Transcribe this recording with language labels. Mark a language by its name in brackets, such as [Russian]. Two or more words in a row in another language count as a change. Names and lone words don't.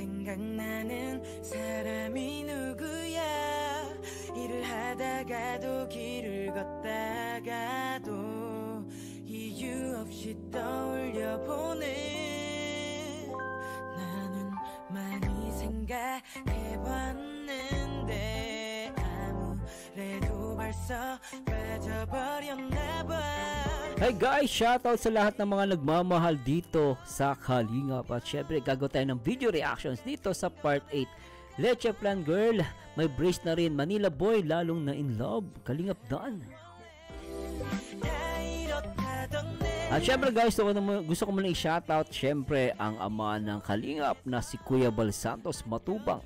[Korean] 생각나는 사람이 누구야 일을 하다가도 길을 걷다가도 이유 없이 떠올려보는 나는 많이 생각해봤는데 아무래도 벌써 빠져버렸나봐. [English] Hey guys, [Filipino] shoutout sa lahat ng mga nagmamahal dito sa Kalingap. At syempre, gagawa tayo ng [English] video reactions [Filipino] dito sa part 8. Leche Plan Girl, may brace na rin. Manila Boy, lalong na [English] in love. [Filipino] Kalingap done. At syempre guys, gusto ko muna i-shoutout syempre ang ama ng Kalingap na si Kuya Bal Santos Matubang.